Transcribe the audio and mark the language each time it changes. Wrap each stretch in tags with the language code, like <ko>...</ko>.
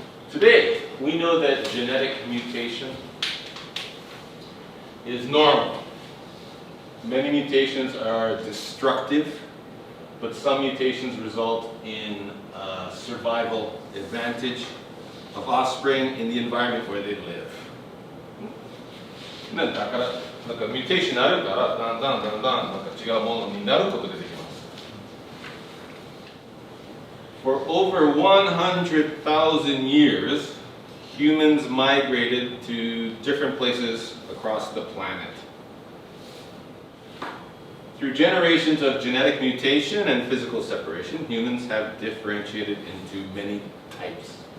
<en>Today, we know that genetic mutation is normal. Many mutations are destructive, but some mutations result in survival advantage of offspring in the environment where they live.</en> <ja>だからなんかミューテーションあるからだんだんなんか違うものになることができます。</ja> <en>For over 100,000 years, humans migrated to different places across the planet. Through generations of genetic mutation and physical separation, humans have differentiated into many types.</en>